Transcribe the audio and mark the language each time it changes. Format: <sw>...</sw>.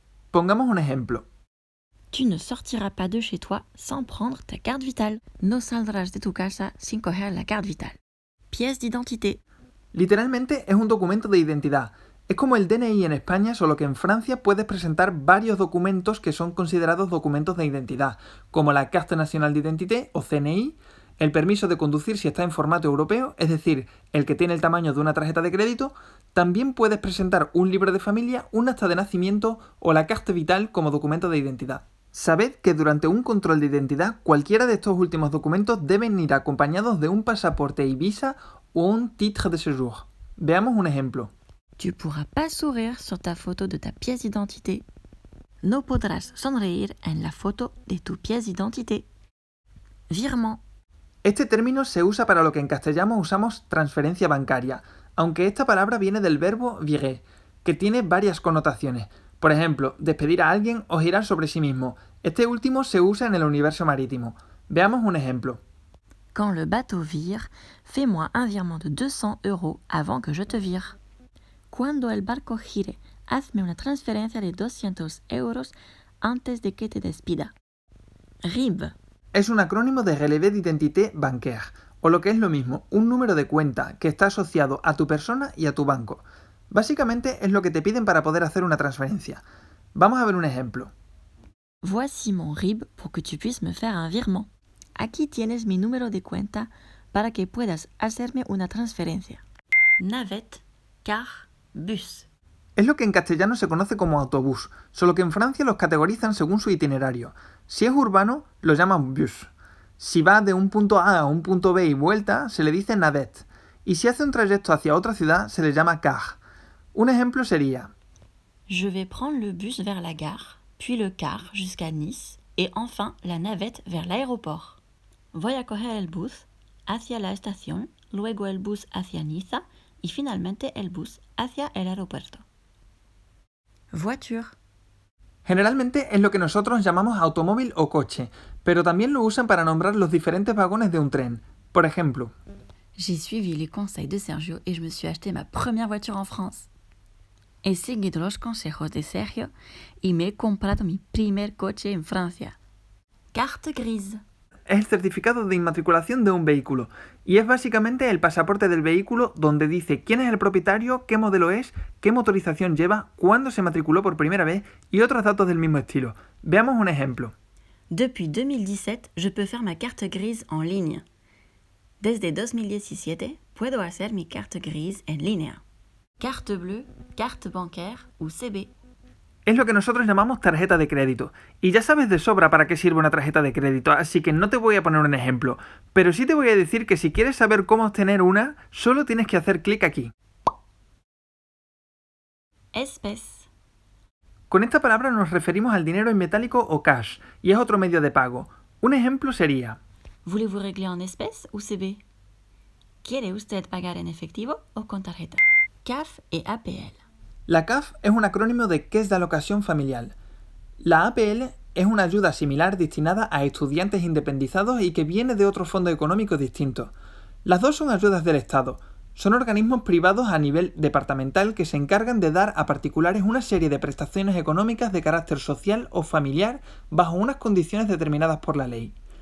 <es>Pongamos un ejemplo.</es> <fr>Tu ne sortiras pas de chez toi sans prendre ta carte vitale.</fr> <es>No saldrás de tu casa sin coger la carte vitale.</es> <fr>Pièce d'identité.</fr> <es>Literalmente es un documento de identidad. Es como el DNI en España, solo que en Francia puedes presentar varios documentos que son considerados documentos de identidad, como la Carte Nationale d'Identité o CNI, el permiso de conducir si está en formato europeo, es decir, el que tiene el tamaño de una tarjeta de crédito. También puedes presentar un libro de familia, un acta de nacimiento o la carte vitale como documento de identidad. Sabed que durante un control de identidad cualquiera de estos últimos documentos deben ir acompañados de un pasaporte y visa o un titre de séjour. Veamos un ejemplo.</es> <fr>Tu pourras pas sourire sur ta photo de ta pièce d'identité.</fr> <es>No podrás sonreír en la foto de tu pièce d'identité.</es> <fr>Virement.</fr> <es>Este término se usa para lo que en castellano usamos transferencia bancaria, aunque esta palabra viene del verbo virer, que tiene varias connotaciones. Por ejemplo, despedir a alguien o girar sobre sí mismo. Este último se usa en el universo marítimo. Veamos un ejemplo.</es> <fr>Quand le bateau vire, fais-moi un virement de 200 € avant que je te vire.</fr> <es>Cuando el barco gire, hazme una transferencia de 200 € antes de que te despida.</es> <fr>RIB.</fr> <es>Es un acrónimo de Relevé d'Identité Bancaire, o lo que es lo mismo, un número de cuenta que está asociado a tu persona y a tu banco. Básicamente es lo que te piden para poder hacer una transferencia. Vamos a ver un ejemplo.</es> <fr>Voici mon RIB pour que tu puisses me faire un virement.</fr> <es>Aquí tienes mi número de cuenta para que puedas hacerme una transferencia.</es> <fr>Navette, car, bus.</fr> <es>Es lo que en castellano se conoce como autobús, solo que en Francia los categorizan según su itinerario. Si es urbano, lo llaman bus. Si va de un punto A a un punto B y vuelta, se le dice navette. Y si hace un trayecto hacia otra ciudad, se le llama car. Un ejemplo sería:</es> <fr>Je vais prendre le bus vers la gare, puis le car jusqu'à Nice, et enfin la navette vers l'aéroport.</fr> <es>Voy a coger el bus hacia la estación, luego el bus hacia Niza y finalmente el bus hacia el aeropuerto.</es> <fr>Voiture.</fr> <es>Generalmente es lo que nosotros llamamos automóvil o coche, pero también lo usan para nombrar los diferentes vagones de un tren. Por ejemplo,</es> <fr>J'ai suivi les conseils de Sergio et je me suis acheté ma première voiture en France.</fr> <es>He seguido los consejos de Sergio y me he comprado mi primer coche en Francia.</es> <fr>Carte grise.</fr> <es>es el certificado de inmatriculación de un vehículo y es básicamente el pasaporte del vehículo donde dice quién es el propietario, qué modelo es, qué motorización lleva, cuándo se matriculó por primera vez y otros datos del mismo estilo. Veamos un ejemplo.</es> <fr>Depuis 2017, je peux faire ma carte grise en ligne.</fr> <es>Desde 2017, puedo hacer mi carte grise en línea.</es> <fr>Carte bleue, carte bancaire ou CB.</fr> <es>Es lo que nosotros llamamos tarjeta de crédito. Y ya sabes de sobra para qué sirve una tarjeta de crédito, así que no te voy a poner un ejemplo. Pero sí te voy a decir que si quieres saber cómo obtener una, solo tienes que hacer clic aquí.</es> <fr>Espèce.</fr> <es>Con esta palabra nos referimos al dinero en metálico o cash, y es otro medio de pago. Un ejemplo sería:</es> <fr>Voulez-vous régler en espèces ou CB?</fr> <es>¿Quiere usted pagar en efectivo o con tarjeta?</es> <fr>CAF et APL.</fr> <es>la CAF es un acrónimo de Caisse d'Allocation Familiale. La APL es una ayuda similar destinada a estudiantes independizados y que viene de otro fondo económico distinto. Las dos son ayudas del Estado. Son organismos privados a nivel departamental que se encargan de dar a particulares una serie de prestaciones económicas de carácter social o familiar bajo unas condiciones determinadas por la ley.</es>